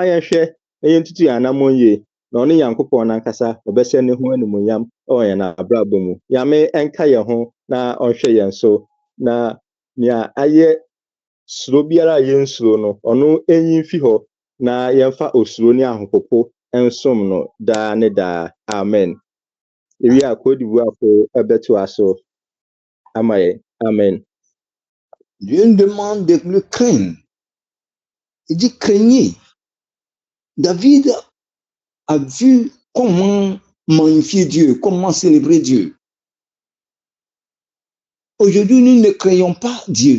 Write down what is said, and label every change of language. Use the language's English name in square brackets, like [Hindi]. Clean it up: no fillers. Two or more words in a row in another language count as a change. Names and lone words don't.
[Akan] yɛhwɛ na yɛntutu yɛn anammɔn yie na ɔne Nyankopɔn nankasa ɔbɛhyɛ ne ho animuonyam ɛwɔ yɛn abrabɔ mu Nyame ɛnka yɛn ho na ɔnhwɛ yɛn so na nea ayɛ suro biara a yɛnsuro no ɔno ɛnyi mfi hɔ na yɛmfa osuro ne ahopopo ɛnsom no daa ne daa amen ewi a kodibuafo ɛbɛto aso ama yɛn amen. [French] Dieu nous demande de le craindre. Il dit craignez. David a vu comment magnifier Dieu, comment célébrer Dieu. Aujourd'hui, nous ne craignons pas Dieu.